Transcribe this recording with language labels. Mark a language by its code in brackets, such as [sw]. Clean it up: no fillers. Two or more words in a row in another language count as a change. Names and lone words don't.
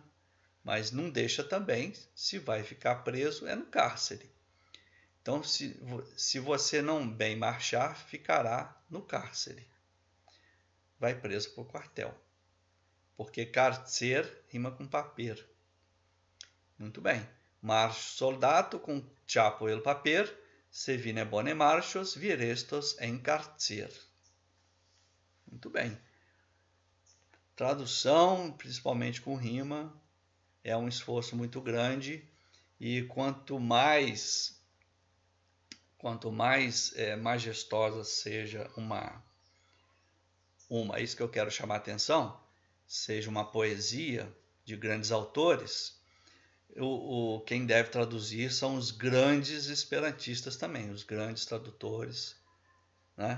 [pt] Mas não deixa também, se vai ficar preso, é no cárcere. Então, se você não bem marchar, ficará no cárcere. Vai preso por quartel. Porque carcer rima com paper. Muito bem. [eo] Marcho soldato com chapo el paper, se vine bone marchos, vir estos en carcer. [pt] Muito bem. Tradução, principalmente com rima, é um esforço muito grande e quanto mais majestosa seja isso que eu quero chamar a atenção, seja uma poesia de grandes autores, quem deve traduzir são os grandes esperantistas também, os grandes tradutores, né?